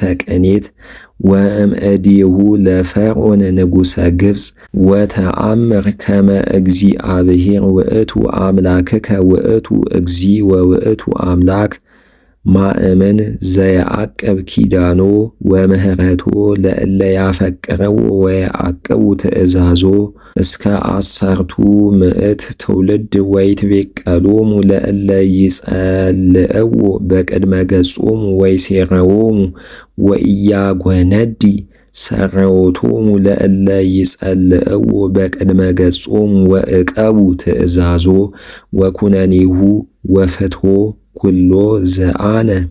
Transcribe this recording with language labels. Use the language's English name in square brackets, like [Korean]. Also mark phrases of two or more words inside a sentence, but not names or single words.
[Geez] ቅኔት ወእምእዴሁ ለፈርዖን ንጉሠ ግብፅ ወተአምር ከመ እግዚአብሔር ውእቱ አምላክከ ውእቱ እግዚ ወውእቱ አምላክ ማእመን ዘየዐቅብ ኪዳኖ ወምህረቶ ለእለ ያፈቅረው ወየዐቅቡ ትእዛዞ እስከ 10 ምዕት ትውልድ ወይትቤቀሎሙ ለእለ ይጸልእዎ በቅድመ ገጾሙ ወይሴረዎሙ ወኢያጐነዲ ሰረዎቶሙ ለእለ ይጸልእዎ በቅድመ ገጾሙ ወዕቀቡ ትእዛዞ ወኩነኔሁ ወፍትሖ ኩሎ ዘአነ